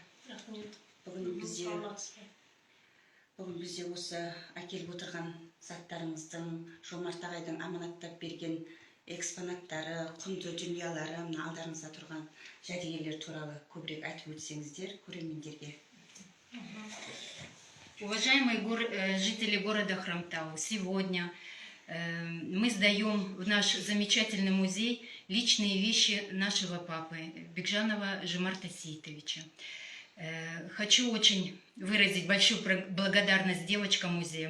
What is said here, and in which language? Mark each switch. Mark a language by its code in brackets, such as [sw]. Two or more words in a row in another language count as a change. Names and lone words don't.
[kk] Рахмет. Бүгін бізде осы әкеліп отырған заттарыңыздың, Жомарт ағайдың аманаттап берген экспонаттары, құнды дүниялары, алдарыңызда тұрған жәдігерлер туралы көбірек айтып өтсеңіздер көрермендерге. [ru] Уважаемые жители города Хромтау, сегодня мы сдаем в наш замечательный музей личные вещи нашего папы Бекжанова Жомарта Сейтовича. Хочу очень выразить большую благодарность девочкам музея.